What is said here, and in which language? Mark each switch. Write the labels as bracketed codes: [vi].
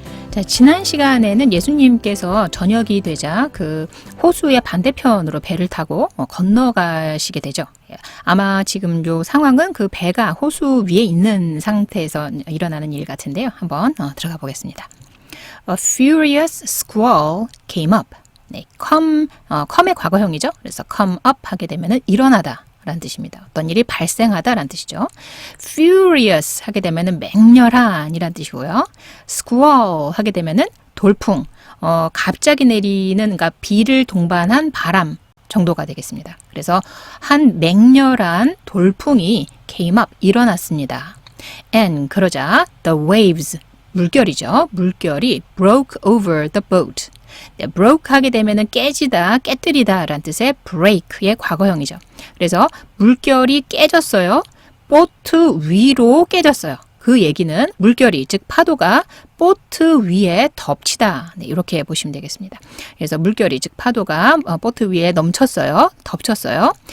[ko] 자, 지난 시간에는 예수님께서 저녁이 되자 그 호수의 반대편으로 배를 타고 건너가시게 되죠. 아마 지금 요 상황은 그 배가 호수 위에 있는 상태에서 일어나는 일 같은데요. 한번 들어가 보겠습니다. [en] A furious squall came up. [ko] 네, come의 과거형이죠. 그래서 come up 하게 되면은 일어나다 라는 뜻입니다. 어떤 일이 발생하다 라는 뜻이죠. furious 하게 되면은 맹렬한 이란 뜻이고요. squall 하게 되면은 돌풍, 갑자기 내리는, 그러니까 비를 동반한 바람 정도가 되겠습니다. 그래서 한 맹렬한 돌풍이 [en] came up, [ko] 일어났습니다. And 그러자 the waves, 물결이죠. 물결이 [en] broke over the boat. [ko] 네, broke 하게 되면은 깨지다, 깨뜨리다 라는 뜻의 break의 과거형이죠. 그래서 물결이 깨졌어요. 보트 위로 깨졌어요. 그 얘기는 물결이, 즉 파도가 보트 위에 덮치다. 네, 이렇게 보시면 되겠습니다. 그래서 물결이, 즉 파도가 보트 위에 넘쳤어요. 덮쳤어요.